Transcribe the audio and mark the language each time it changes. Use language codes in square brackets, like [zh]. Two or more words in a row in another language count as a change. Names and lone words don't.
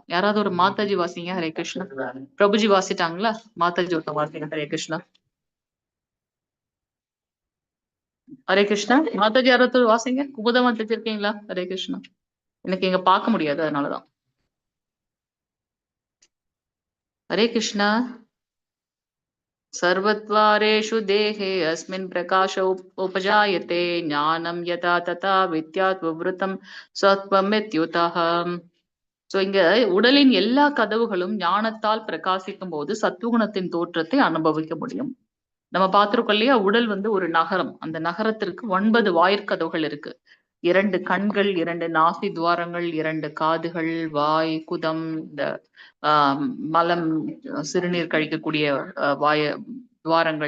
[ta] யாராவது ஒரு மாதாஜி வாசிங்க. ஹரே கிருஷ்ணா. பிரபுஜி வாசிட்டாங்களா? மாதாஜி ஒருத்தர் வாசிங்க. ஹரே கிருஷ்ணா. ஹரே கிருஷ்ணா. மாதாஜி யாராவது வாசிங்க. குமுதம் வச்சிருக்கீங்களா? ஹரே கிருஷ்ணா. எனக்கு இங்க பார்க்க முடியாது அதனாலதான். ஹரே கிருஷ்ணா. [sa] सर्वद्वारेषु देहे अस्मिन् प्रकाश उपजायते ज्ञानं यथा तथा विद्यात् विवृतं सत्वमित्युतः. [ta] சோ இங்க உடலின் எல்லா கதவுகளும் ஞானத்தால் பிரகாசிக்கும் போது சத்துவகுணத்தின் தோற்றத்தை அனுபவிக்க முடியும். நம்ம பார்த்திருக்கோம் இல்லையா? உடல் வந்து ஒரு நகரம். அந்த நகரத்திற்கு 9 வாயிற்கதவுகள் இருக்கு. 2 கண்கள், 2 நாசி துவாரங்கள், 2 காதுகள், வாய், குதம், இந்த ஆஹ் மலம், சிறுநீர் கழிக்கக்கூடிய வாய துவாரங்கள்.